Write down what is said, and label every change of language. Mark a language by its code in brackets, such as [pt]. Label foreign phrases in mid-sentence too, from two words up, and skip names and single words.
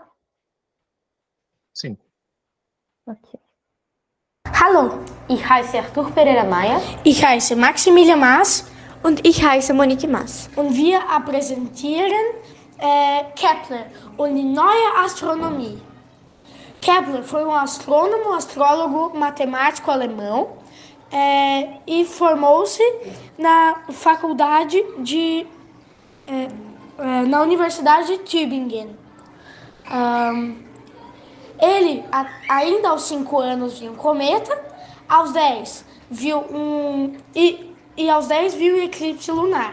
[pt] Sim. Ok. [de] Hallo, ich heiße Arthur Pereira Maia. Ich heiße Maximilian Maas Und ich heiße Monique Mas. und wir präsentieren Kepler und die neue Astronomie. [pt] Kepler foi um astrônomo, astrólogo, matemático alemão e formou-se na faculdade na Universidade de Tübingen. Ele, ainda aos 5 anos, viu um cometa, aos 10 viu aos 10 viu o eclipse lunar.